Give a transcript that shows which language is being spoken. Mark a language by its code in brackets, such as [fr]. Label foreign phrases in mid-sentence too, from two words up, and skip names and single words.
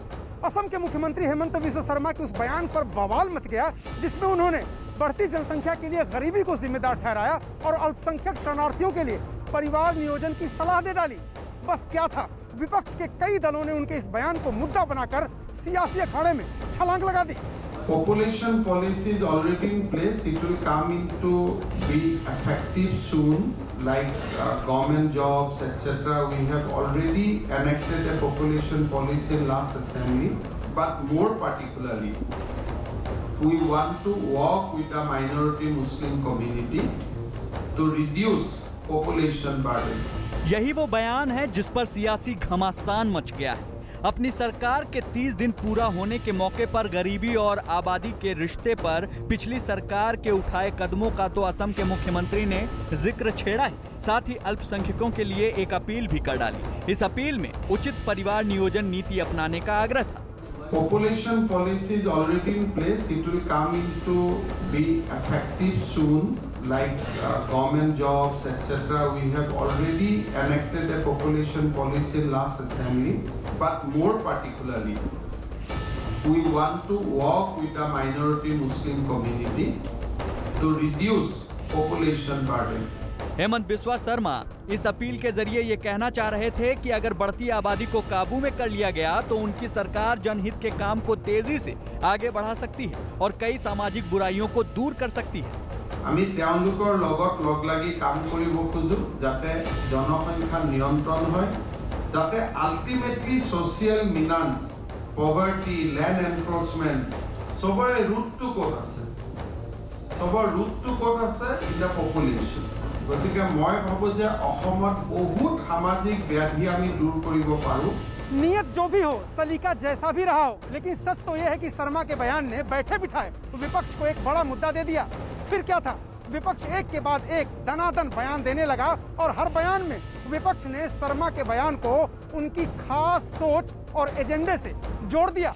[hi] असम के मुख्यमंत्री हेमंत बिस्वा शर्मा के उस बयान पर बवाल मच गया जिसमें उन्होंने बढ़ती जनसंख्या के लिए गरीबी को जिम्मेदार ठहराया और अल्पसंख्यक शरणार्थियों के लिए परिवार नियोजन की सलाह दे डाली। बस क्या था, विपक्ष के कई दलों ने उनके इस बयान को मुद्दा बनाकर सियासी अखाड़े में छलांग लगा दी। [en] Population policy is already in place. It will come into be effective soon, like government jobs, etc. We have already enacted a population policy in last assembly, but more particularly, we want to work with the minority Muslim community to reduce population burden. [hi] यही वो बयान है जिस पर सियासी घमासान मच गया है। अपनी सरकार के 30 दिन पूरा होने के मौके पर गरीबी और आबादी के रिश्ते पर पिछली सरकार के उठाए कदमों का तो असम के मुख्यमंत्री ने जिक्र छेड़ा है। साथ ही अल्पसंख्यकों के लिए एक अपील भी कर डाली। इस अपील में उचित परिवार नियोजन नीति अपनाने का आग्रह था। [en] Population policy is already in place. It will come into be effective soon, like government jobs, etc. We have already enacted a population policy in last assembly, but more particularly, we want to work with the minority Muslim community to reduce population burden. [hi] हेमंत बिस्वा शर्मा इस अपील के जरिए ये कहना चाह रहे थे कि अगर बढ़ती आबादी को काबू में कर लिया गया तो उनकी सरकार जनहित के काम को तेजी से आगे बढ़ा सकती है और कई सामाजिक बुराइयों को दूर कर सकती है। [as] আমি তেওঁলোকৰ লগত লগ লাগি কাম কৰিব খুজো যাতে জনসংখ্যা নিয়ন্ত্ৰণ হয়, যাতে [en] ultimately social menace, poverty, land enforcement [as] সবৰে ৰুটটো ক'ত আছে, সবৰ ৰুটটো ক'ত আছে [en] in the population. [as] গতিকে মই ভাবো যে অসমত বহুত সামাজিক ব্যাধি আমি দূৰ কৰিব পাৰোঁ [hi] नियत जो भी हो, सलीका जैसा भी रहा हो, लेकिन सच तो यह है कि शर्मा के बयान ने बैठे बिठाए विपक्ष को एक बड़ा मुद्दा दे दिया। फिर क्या था, विपक्ष एक के बाद एक दनादन बयान देने लगा और हर बयान में विपक्ष ने शर्मा के बयान को उनकी खास सोच और एजेंडे से जोड़ दिया।